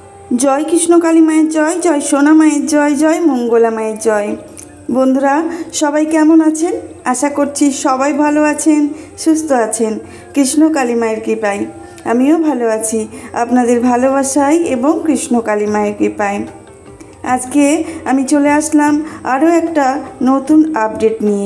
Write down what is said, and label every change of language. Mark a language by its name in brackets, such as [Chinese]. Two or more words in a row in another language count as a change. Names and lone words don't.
[Bangla] জয় কৃষ্ণ কালী মায়ের জয় জয় সোনা মায়ের জয় জয় মঙ্গলা মায়ের জয়। বন্ধুরা সবাই কেমন আছেন? আশা করছি সবাই ভালো আছেন, সুস্থ আছেন। কৃষ্ণ কালী মায়ের কৃপায় আমিও ভালো আছি, আপনাদের ভালোবাসায় এবং কৃষ্ণ কালী মায়ের কৃপায়। আজকে আমি চলে আসলাম আরও একটা নতুন আপডেট নিয়ে।